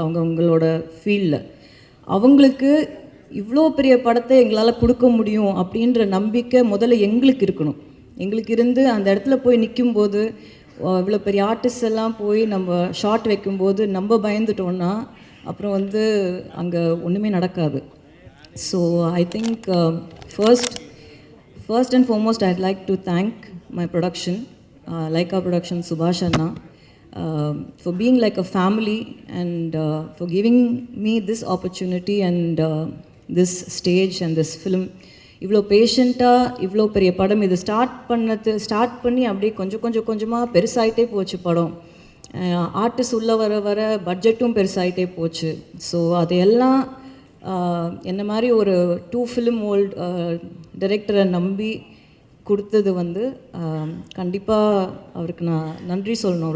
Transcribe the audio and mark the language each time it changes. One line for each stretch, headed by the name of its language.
Tamil: அவங்களோட ஃபீல்டில் அவங்களுக்கு இவ்வளோ பெரிய படத்தை எங்களால் கொடுக்க முடியும் அப்படின்ற நம்பிக்கை முதல்ல எங்களுக்கு இருக்கணும். எங்களுக்கு இருந்து அந்த இடத்துல போய் நிற்கும்போது, இவ்வளோ பெரிய ஆர்டிஸ்ட் எல்லாம் போய் நம்ம ஷார்ட் வைக்கும்போது நம்ம பயந்துட்டோன்னா அப்புறம் அங்கே ஒன்றுமே நடக்காது.
English: So I think first and foremost I'd like to thank my production, Laika Production, Subhash Anna, for being like a family and for giving me this opportunity and this stage and this film.
Tamil: இவ்வளோ பேஷண்ட்டாக இவ்வளோ பெரிய படம் இது start பண்ணி அப்படியே கொஞ்சமாக பெருசாகிட்டே போச்சு படம். ஆர்டிஸ்ட் உள்ளே வர பட்ஜெட்டும் பெருசாகிட்டே போச்சு. ஸோ அதையெல்லாம் என்ன மாதிரி ஒரு 2 ஃபிலிம் ஓல்ட் டைரக்டரை நம்பி கொடுத்தது கண்டிப்பாக அவருக்கு நான் நன்றி சொல்லணும்.